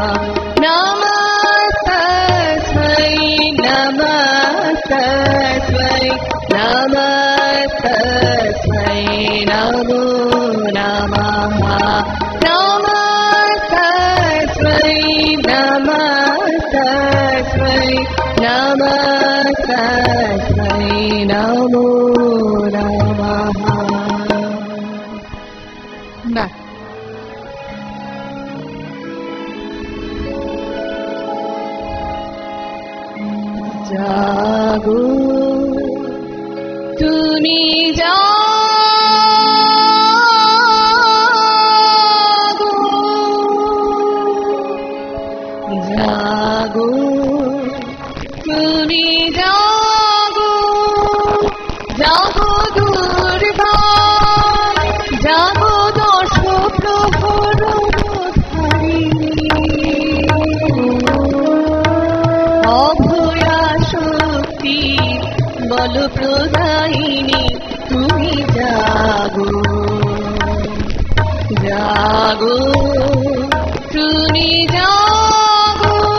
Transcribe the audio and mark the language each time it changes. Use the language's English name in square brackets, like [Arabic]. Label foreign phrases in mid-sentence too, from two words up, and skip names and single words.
[Sanskrit] नमस्तस्मै नमस्तस्मै नमस्तस्मै नमो नमः। नमस्तस्मै नमस्तस्मै नमस्तस्मै नमो नमः। [Bangla] জাগো তুমি জাগো জাগো তুমি জাগো জাগো দুর্গা জাগো দশ প্রহর অভয়া শক্তি বল প্রদায়িনী তুমি জাগো জাগো তুমি জাগো।